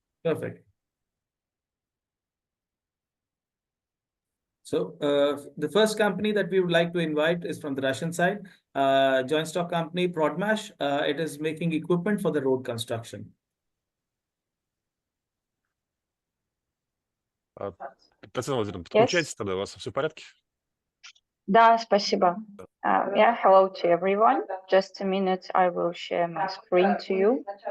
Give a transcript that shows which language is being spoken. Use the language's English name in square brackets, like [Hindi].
[English] Perfect. So the first company that we would like to invite is from the Russian side, joint stock company Prodmash. It is making equipment for the road construction. [Russian] Татьяна Владимировна, подключайтесь тогда, у вас все в порядке? Да, спасибо. [English] Yeah, hello to everyone. Just a minute, I will share my screen to you.